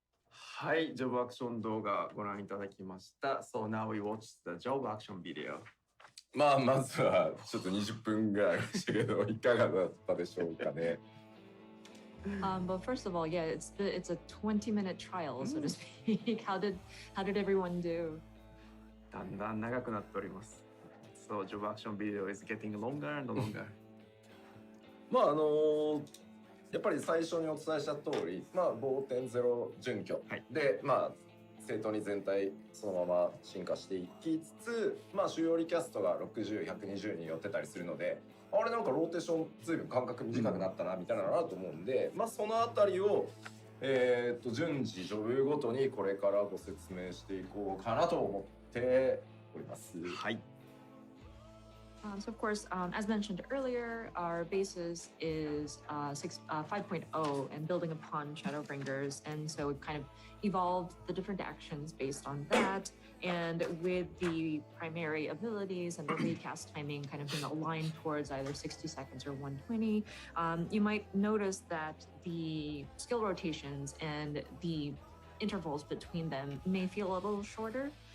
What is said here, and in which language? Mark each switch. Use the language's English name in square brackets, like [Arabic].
[Japanese] はい、ジョブアクション動画ご覧いただきました。 [English] So now we watch the job action video. [Japanese] まあまずはちょっと20分ぐらいありましたけどいかがだったでしょうかね。 [English] But first of all, yeah, it's a 20-minute trial, so to speak. How did everyone do? [Japanese] だんだん長くなっております。 [English] So job action video is getting longer and longer. [Japanese] まあやっぱり最初にお伝えした通り、まあ 5.0 準拠、はい、でまあ正当に全体そのまま進化していきつつ、まあ主要リキャストが60、120に寄ってたりするので、あれなんかローテーションずいぶん間隔短くなったなみたいなのあると思うんで、まあそのあたりを順次ジョブごとにこれからご説明していこうかなと思っております。はい。 [English] So of course, as mentioned earlier, our basis is 5.0 and building upon Shadowbringers, and so we've kind of evolved the different actions based on that, and with the primary abilities and the recast timing kind of being aligned towards either 60 seconds or 120, you might notice that the skill rotations and the intervals between them may feel a little shorter.